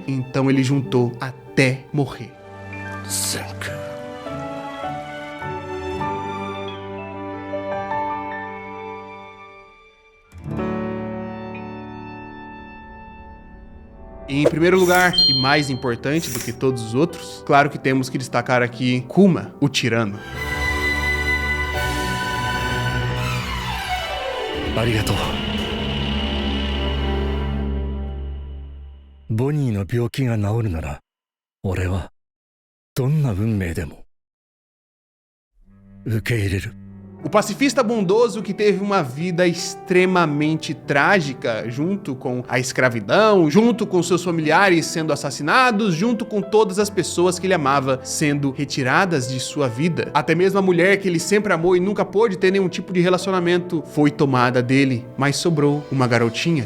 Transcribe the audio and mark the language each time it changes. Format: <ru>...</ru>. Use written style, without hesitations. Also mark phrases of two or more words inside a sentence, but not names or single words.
<pt>Então ele juntou até morrer. Em primeiro lugar, e mais importante do que todos os outros, claro que temos que destacar aqui Kuma, o tirano.</pt> <ja>Arigatou. Bonnieの病気が治るなら、俺はどんな運命でも受け入れる.</ja> <pt>O pacifista bondoso que teve uma vida extremamente trágica, junto com a escravidão, junto com seus familiares sendo assassinados, junto com todas as pessoas que ele amava sendo retiradas de sua vida. Até mesmo a mulher que ele sempre amou e nunca pôde ter nenhum tipo de relacionamento foi tomada dele, mas sobrou uma garotinha.</pt>